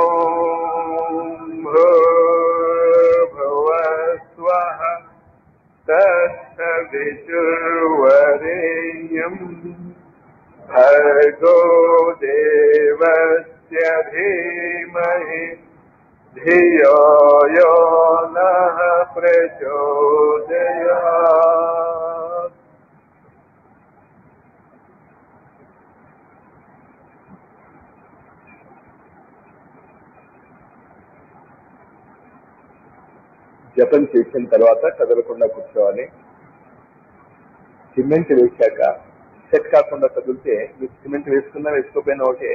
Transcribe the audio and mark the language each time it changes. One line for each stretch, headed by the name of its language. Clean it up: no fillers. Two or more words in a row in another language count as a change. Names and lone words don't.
Sanskrit: भूर्भुवस्वः तत्सवितुर्वरेण्यं भर्गो देवस्य धीमहि धियो यो नः प्रचोदयात्
Telugu: జపం చేసిన తర్వాత కదలకుండా కూర్చోవాలి. సిమెంట్ వేశాక సెట్ కాకుండా కదిలితే మీరు సిమెంట్ వేసుకున్నా వేసుకోపోయినా ఒకటే.